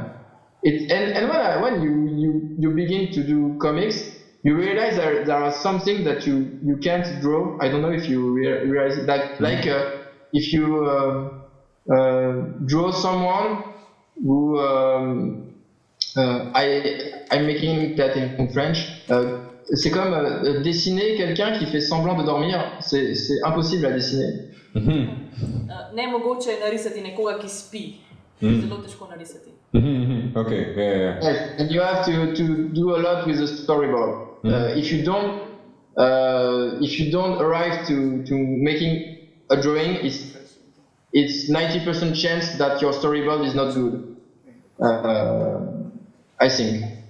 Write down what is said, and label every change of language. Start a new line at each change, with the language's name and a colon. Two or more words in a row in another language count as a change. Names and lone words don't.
English: When you begin to do comics, you realize there are some things that you can't draw. I don't know if you realize that. If you draw someone who I'm making that in French.
French: C'est comme dessiner quelqu'un qui fait semblant de dormir. C'est impossible à dessiner.
Slovenian: Nemogoče je narisati nekoga, ki spi. Zelo težko narisati.
English: Okay, yeah. And you have to do a lot with the storyboard. If you don't arrive to making a drawing, it's 90% chance that your storyboard is not good. I think.